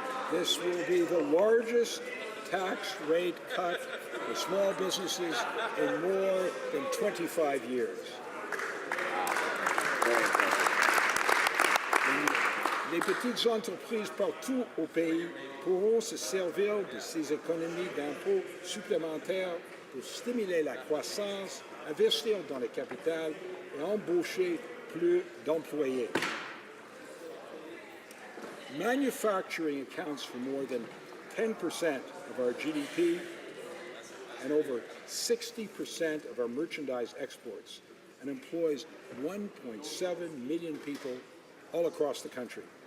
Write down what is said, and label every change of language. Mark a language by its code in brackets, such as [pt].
[en] This will be the largest tax rate cut for small businesses in more than 25 years. [fr] Les petites entreprises partout au pays pourront se servir de ces économies d'impôts supplémentaires pour stimuler la croissance, investir dans le capital et embaucher plus d'employés. [en] Manufacturing accounts for more than 10% of our GDP and over 60% of our merchandise exports, and employs 1.7 million people all across the country.